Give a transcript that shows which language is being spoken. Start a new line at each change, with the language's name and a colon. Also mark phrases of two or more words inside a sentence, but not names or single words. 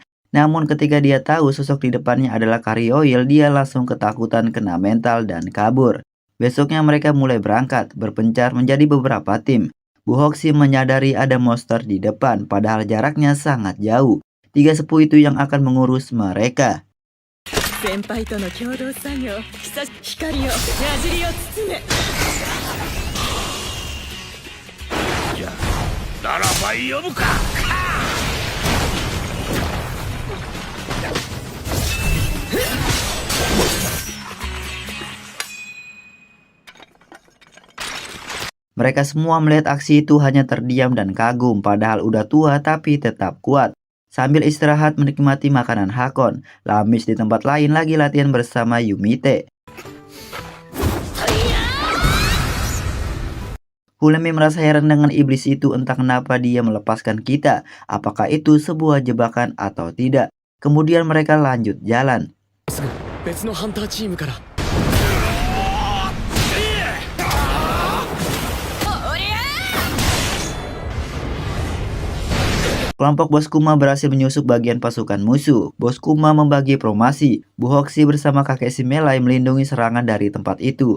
Indonesian: Namun ketika dia tahu sosok di depannya adalah Karyoil, dia langsung ketakutan, kena mental dan kabur. Besoknya mereka mulai berangkat, berpencar menjadi beberapa tim. Bu Hoxie menyadari ada monster di depan, padahal jaraknya sangat jauh. 3 sepuh itu yang akan mengurus mereka.
Japanese: 先輩との共同作業光を矢尻を包めじゃあならば呼ぶか。
Indonesian: Mereka semua melihat aksi itu hanya terdiam dan kagum, padahal udah tua tapi tetap kuat. Sambil istirahat menikmati makanan Hakon, Lamis di tempat lain lagi latihan bersama Yumite. Hulemi merasa heran dengan iblis itu, entah kenapa dia melepaskan kita. Apakah itu sebuah jebakan atau tidak? Kemudian mereka lanjut jalan.
Japanese: 別のハンターチームから
Indonesian: Kelompok Bos Kuma berhasil menyusup bagian pasukan musuh. Bos Kuma membagi formasi. Bu Hoxie bersama kakek si Melai melindungi serangan dari tempat itu.